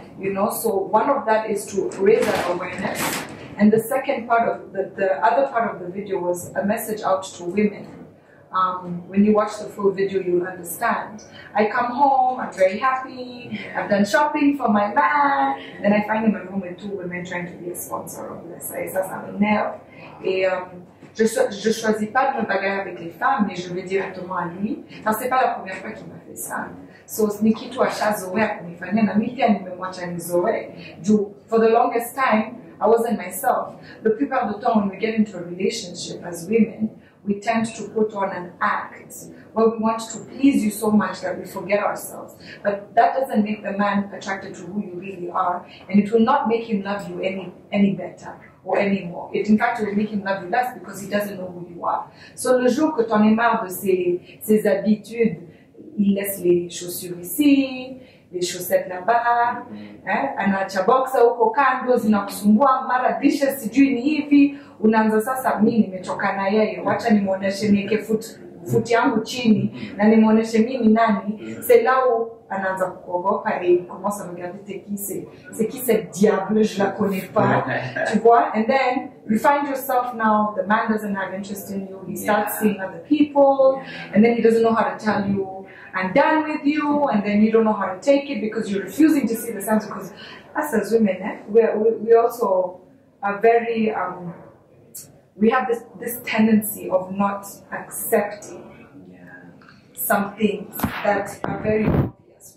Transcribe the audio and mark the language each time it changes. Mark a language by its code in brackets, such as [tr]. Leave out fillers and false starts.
[en] You know, so one of that is to raise that awareness, and the second part of the other part of the video was a message out to women. When you watch the full video, you'll understand. I come home, I'm very happy, I've done shopping for my man, then I find him at home with 2 women trying to be a sponsor of this. [fr] Et ça m'énerve. Et je choisis pas de me bagarrer avec les femmes, mais je vais directement à lui. Enfin, c'est pas la première fois qu'il m'a fait ça. [sw] So, ni kitu ashazoea kunifanyia, na mimi pia nimemwacha nizoee. [en] For the longest time, I wasn't myself. The [fr] plupart du temps, [en] when we get into a relationship as women, we tend to put on an act where we want to please you so much that we forget ourselves. But that doesn't make the man attracted to who you really are, and it will not make him love you any better or any more. It, in fact, will make him love you less because he doesn't know who you are. [fr] So le jour que t'en es marre de ses habitudes, il laisse les chaussures ici, les chaussettes là-bas, [sw] anaacha boxer huko kando zinakusumbua, mara dishes sijui ni hivi, unaanza sasa, mimi nimechoka na yeye, wacha nimuoneshe niweke foot yangu chini na nimuoneshe mimi nani. [fr] C'est là où [sw] anaanza kuogopa [fr] et il commence à regarder c'est qui cette diable, je la connais pas, tu vois. [en] And then you find yourself now, the man doesn't have interest in you, he starts seeing other people, and then he doesn't know how to tell you I'm done with you, and then you don't know how to take it because you're refusing to see the signs. Because us as women, we also are very, we have this tendency of not accepting some things that are very obvious.